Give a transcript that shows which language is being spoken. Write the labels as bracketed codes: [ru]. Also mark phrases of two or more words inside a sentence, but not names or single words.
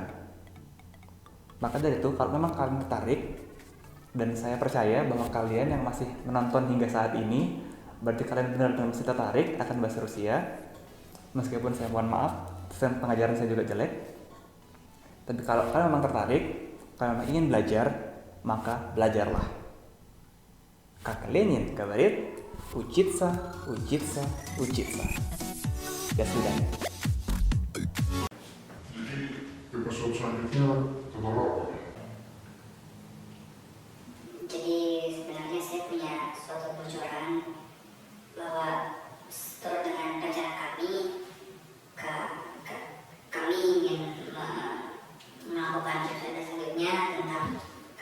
[id] Maka dari itu, kalau memang kalian tertarik, dan saya percaya bahwa kalian yang masih menonton hingga saat ini, berarti kalian benar-benar masih tertarik akan bahasa Rusia. Meskipun saya mohon maaf, pengajaran saya juga jelek. Tapi kalau kalian memang tertarik, kalian memang ingin belajar, maka belajarlah. [ru] Как Ленин говорит, учиться, учиться, учиться. До свидания. [id] Jadi episode selanjutnya tentang apa? Jadi sebenarnya saya punya suatu bocoran bahwa seturut dengan rencana kami ingin melakukan episode selanjutnya tentang